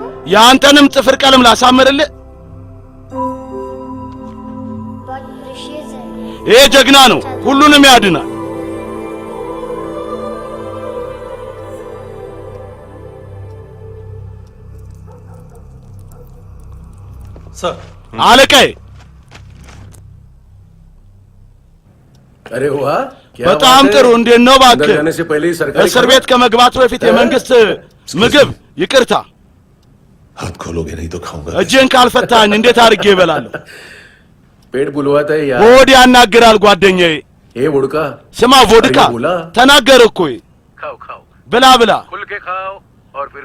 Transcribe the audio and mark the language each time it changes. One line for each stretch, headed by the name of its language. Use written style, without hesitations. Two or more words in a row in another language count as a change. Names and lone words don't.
Amharic: የአንተንም ጥፍር ቀለም ላሳምርልህ?
Hindi: बहुत प्रेशियस है।
Amharic: ይሄ ጀግና ነው። ሁሉንም ያድናል።
Hindi: सर।
Amharic: አለቃዬ
Hindi: अरे वाह
Amharic: በጣም ጥሩ። እንዴት ነው እባክህ? እስር ቤት ከመግባቱ በፊት የመንግስት ምግብ ይቅርታ፣
Hindi: हाथ खोलोगे नहीं तो खाऊंगा।
Amharic: እጄን ካልፈታኝ እንዴት አድርጌ እበላለሁ?
Hindi: पेट बुलवाता है यार।
Amharic: ሆድ ያናግራል ጓደኛዬ።
Hindi: ए वोडका
Amharic: ስማ ቮድካ ተናገር እኮ
Hindi: खाओ खाओ
Amharic: ብላ ብላ
Hindi: खुल के खाओ और फिर